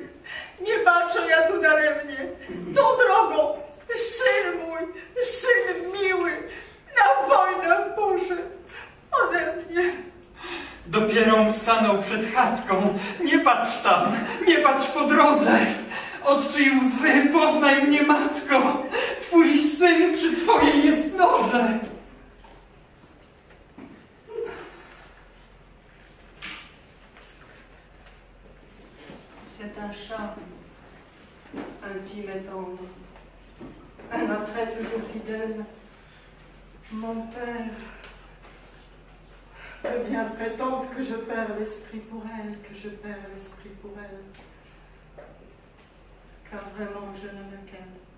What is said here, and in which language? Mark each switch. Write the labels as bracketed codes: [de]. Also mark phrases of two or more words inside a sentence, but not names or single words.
[pl] Nie patrzę ja tu daremnie. Tą drogą syn mój, syn miły, na wojnę poszedł ode mnie. Dopiero stanął przed chatką. Nie patrz tam, nie patrz po drodze. Otrzyj łzy, poznaj mnie, matko. Twój syn przy twojej jest nodze. [fr] C'est un charme, intime et tendre, un attrait toujours fidèle. Mon père peut bien prétendre que je perds l'esprit pour elle, que je perds l'esprit pour elle, car vraiment je ne me qu'elle.